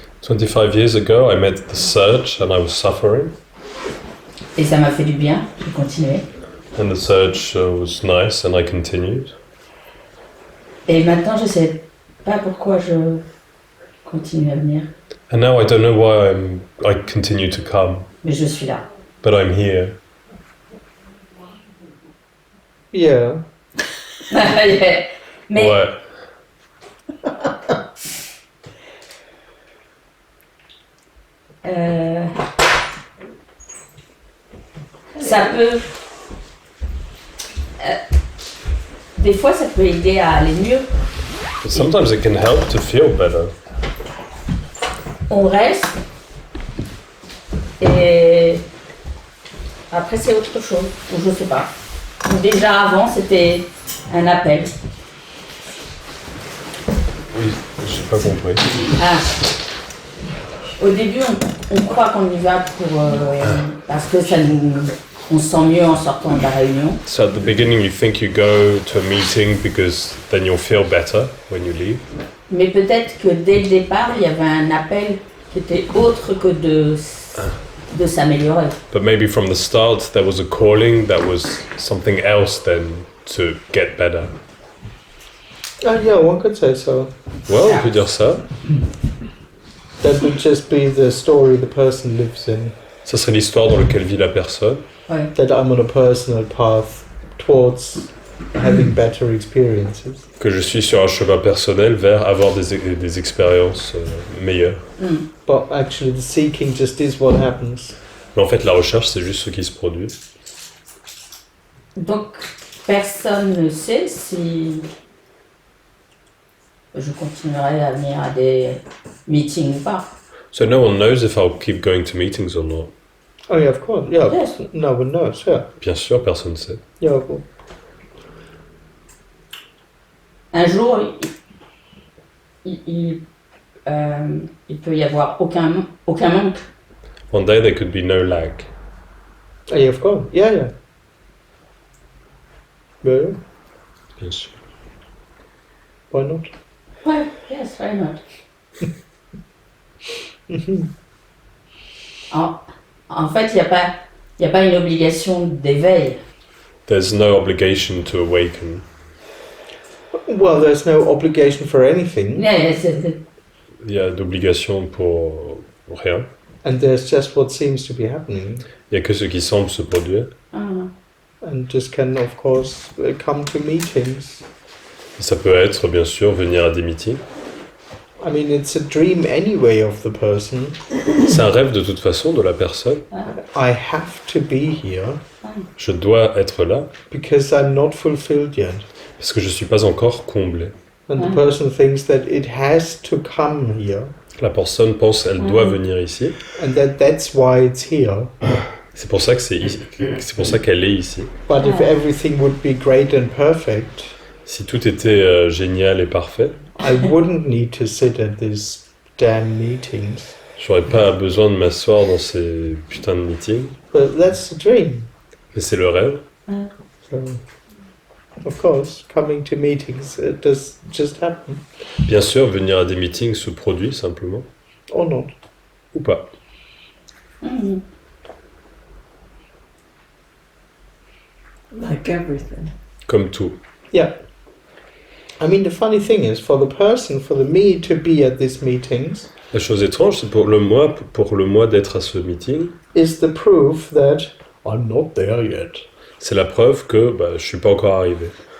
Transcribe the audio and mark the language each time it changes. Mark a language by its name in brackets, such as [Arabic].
[English] 25 years ago, I met the search and I was suffering. [French] Et ça m'a fait du bien, j'ai continué. [English] And the search was nice and I continued. [French] Et maintenant, je sais pas pourquoi je continue à venir, [English] And now I don't know why I continue to come, [French] mais je suis là. [English] but I'm here. Yeah. [French] Mais Ouais. ça peut... des fois, ça peut aider à aller mieux. [English] But sometimes it can help to feel better. [French] On reste et après c'est autre chose, ou je sais pas. Ou déjà avant c'était un appel. Oui, j'ai pas compris. Ah. Au début on croit qu'on y va pour parce que ça on se sent mieux en sortant de la réunion. [English] So at the beginning you think you go to a meeting because then you'll feel better when you leave. [French] Mais peut-être que dès le départ il y avait un appel qui était autre que de s'améliorer. [English] But maybe from the start there was a calling that was something else than to get better. Yeah, one could say so. [French] Ouais, on peut dire ça. [English] That would just be the story the person lives in. [French] Ça serait l'histoire dans laquelle vit la personne. Ouais. [English] That I'm on a personal path towards having better experiences. [French] Que je suis sur un chemin personnel vers avoir des expériences meilleures. [English] But actually, the seeking just is what happens. [French] Mais en fait, la recherche, c'est juste ce qui se produit. Donc, personne ne sait si je continuerai à venir à des meetings ou pas. [English] So no one knows if I'll keep going to meetings or not. Oh yeah, of course. Yeah, Yes. no one knows. Yeah, [French] Bien sûr, personne ne sait. [English] yeah. Well, [French] Un jour, il peut y avoir aucun manque. [English] One day there could be no lag. yeah, of course. Yeah, yeah. Yeah, [French] Bien sûr. [English] why not? Ouais, yes, why not? [French] En fait, il n'y a pas une obligation d'éveil. [English] There's no obligation to awaken. Well, there's no obligation for anything, [French] Il y a d'obligation pour rien. [English] and there's just what seems to be happening, [French] Il y a que ce qui semble se produire. [English] and just can, of course, come to meetings. [French] Ça peut être, bien sûr, venir à des meetings. [English] I mean, it's a dream anyway of the person. [French] C'est un rêve de toute façon de la personne. [English] I have to be here [French] Je dois être là [English] because I'm not fulfilled yet. [French] parce que je ne suis pas encore comblé. [English] And the person thinks that it has to come here, [French] La personne pense qu'elle doit venir ici. [English] and that's why it's here. [French] C'est pour ça que c'est pour ça qu'elle est ici. [English] But if everything would be great and perfect, [French] Si tout était génial et parfait, [English] I wouldn't need to sit at these damn meetings. [French] j'aurais pas besoin de m'asseoir dans ces putains de meetings. [English] But that's the dream. [French] Mais c'est le rêve. [English] So, of course, coming to meetings does just happen, [French] Bien sûr, venir à des meetings se produit simplement. [English] or not. [French] Ou pas. [English] Like everything. [French] Comme tout. [English] Yeah. I mean, the funny thing is, for the me to be at these meetings, [French] La chose étrange, c'est pour le moi d'être à ce meeting, [English] is the proof that I'm not there yet. [French] c'est la preuve que je suis pas encore arrivé.